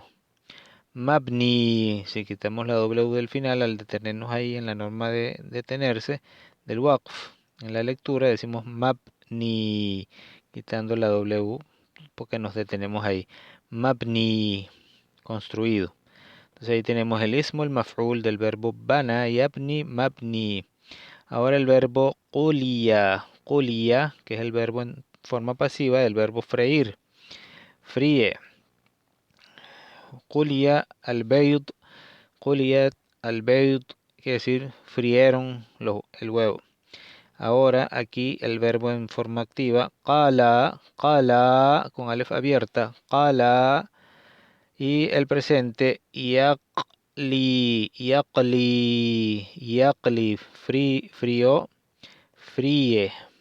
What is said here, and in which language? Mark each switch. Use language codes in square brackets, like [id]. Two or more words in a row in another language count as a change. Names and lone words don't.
[es] Mabni, si quitamos la W del final al detenernos ahí en la norma de detenerse del waqf, en la lectura decimos mabni, quitando la W porque nos detenemos ahí. Mabni, construido. Entonces ahí tenemos el ismo, el maf'ul del verbo [ar] بنى، يبني، مبني. [es] Ahora el verbo [ar] قُلِيَ، قُلِيَ, [es] que es el verbo en forma pasiva del verbo freír, fríe. [ar] قُلِيَ البيض، قُلِيَت البيض, [es] quiere decir frieron el huevo. Ahora aquí el verbo en forma activa, [ar] قلى، قلى, [es] con alef abierta, qala, y el presente, [ar] يقلي، يقلي، يقلي, [es] frío, fríe.